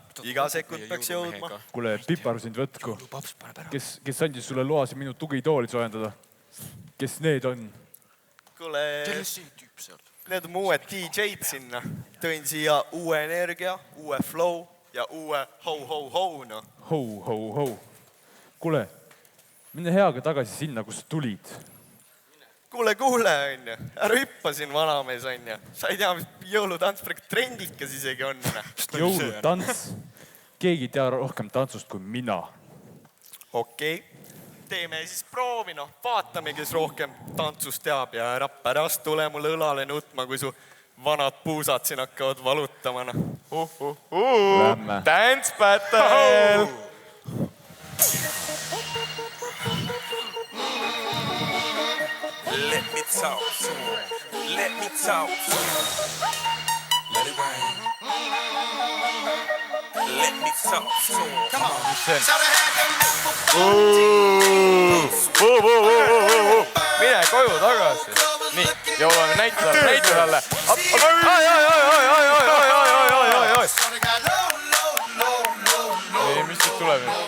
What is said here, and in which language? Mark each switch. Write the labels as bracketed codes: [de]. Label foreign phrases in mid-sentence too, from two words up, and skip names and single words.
[et] Iga sekund peaks jõudma. Kuule, Pipar sind võtku. Kes andis sulle loa siin minu tugitooli soojendada? Kes need on? Kuule, need on mu uued DJ-d sinna. Tõin siia uue energia, uue flow ja uue ho-ho-ho, no. Ho-ho-ho. Kuule, mine heaga tagasi sinna, kus tulid. Kuule, on ju. Ära hüppa siin vanamees on ju. Sa ei tea, mis jõulutants praegu trendikas isegi on. Jõulutants? Keegi ei tea rohkem tantsust kui mina. Okei. Teeme siis proovi, no. Vaatame, kes rohkem tantsust teab ja ära pärast tule mulle õlale nutma, kui su vanad puusad siin hakkavad valutama, no. Lämme. [en] Dance battle! Let me talk to him. Let me talk to him. Let it rain. Let me talk to him. Come on. [et] Mine koju tagasi. Nii, jõuame näita talle. Ei, mis siit tuleb?